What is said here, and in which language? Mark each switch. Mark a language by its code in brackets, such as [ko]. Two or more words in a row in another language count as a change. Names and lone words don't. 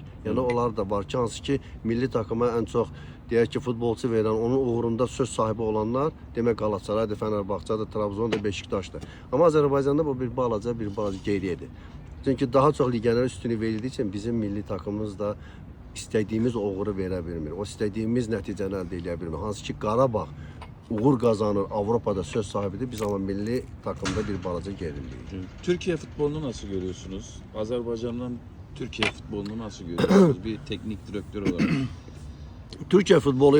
[az] Yəni onlar da var ki, hansı ki milli takıma ən çox deyək ki futbolçu verən, onun uğrunda söz sahibi olanlar demək Qalatasaraydır, Fənərbağçadır, Trabzondur, Beşiktaşdır. Amma Azərbaycanda bu bir balaca geriyedir. Çünki daha çox legionerlərə üstünlük verildiyi üçün bizim milli takımımız da istədiyimiz uğuru verə bilmir. O istədiyimiz nəticəni əldə edə bilmir. Hansı ki Qarabağ uğur kazanır, Avrupa'da söz sahibidir. Biz ama milli takımda bir balaca geriliyik. [tr] Türkiye futbolunu nasıl görüyorsunuz? Azerbaycan'ın Türkiye futbolunu nasıl görüyorsunuz? Bir teknik direktör olarak. Türkiye futbolu